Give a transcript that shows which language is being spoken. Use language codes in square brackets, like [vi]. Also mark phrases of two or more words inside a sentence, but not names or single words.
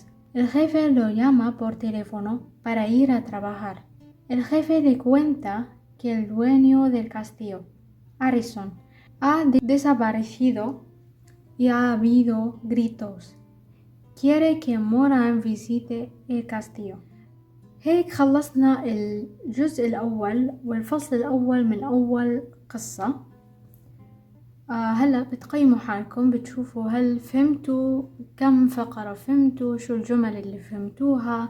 [es] El jefe lo llama por teléfono para ir a trabajar. El jefe le cuenta que el dueño del castillo, Harrison, ha desaparecido y ha habido gritos. quiere que Moran visite الكاستيو. [ar] هيك خلصنا الجزء الأول والفصل الأول من أول قصة. هلأ بتقيموا حالكم بتشوفوا هل فهمتوا كم فقرة فهمتوا شو الجمل اللي فهمتوها.